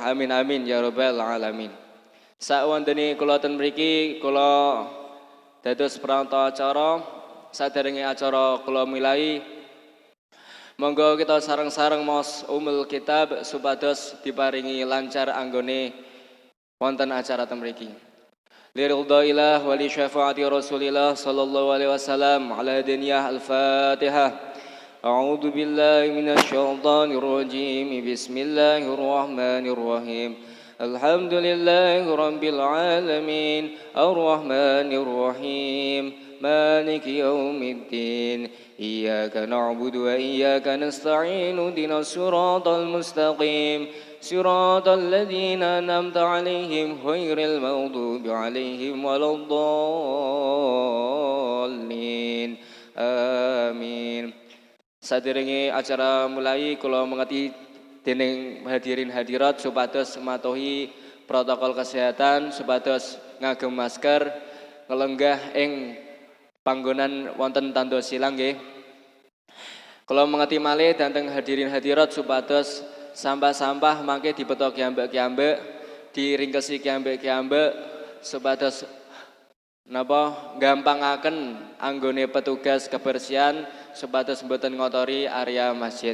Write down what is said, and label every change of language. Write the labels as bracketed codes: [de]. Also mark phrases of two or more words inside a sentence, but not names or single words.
[ar] آمين آمين يا رب العالمين. [jv] Sakwandene kula ten mriki kula dados pranta acara saderenge acara kula milai monggo kita sareng-sareng maos [ar] أم الكتاب [jv] supados diparingi lancar anggone wonten acara ten mriki. [ar] لرضا الله ولشفاعة رسول الله صلى الله عليه وسلم على دنيا الفاتحة. أعوذ بالله من الشيطان الرجيم بسم الله الرحمن الرحيم. الحمد لله رب العالمين الرحمن الرحيم مالك يوم الدين إياك نعبد وإياك نستعين اهدنا الصراط المستقيم صراط الذين أنعمت عليهم غير المغضوب عليهم ولا الضالين آمين. [jv] Saderenge acara mulai kula mengeti dening hadirin hadirat supados matuhi [id] protokol kesehatan [jv] supados ngagem masker ngelenggah ing panggonan wonten tandha silang nggih. Kula mengeti malih dhateng hadirin hadirat supados sampah-sampah mangke dibeto kiambek-kiambek, diringkesi kiambek-kiambek supados napa gampangaken anggone petugas kebersihan supados mboten ngotori area masjid.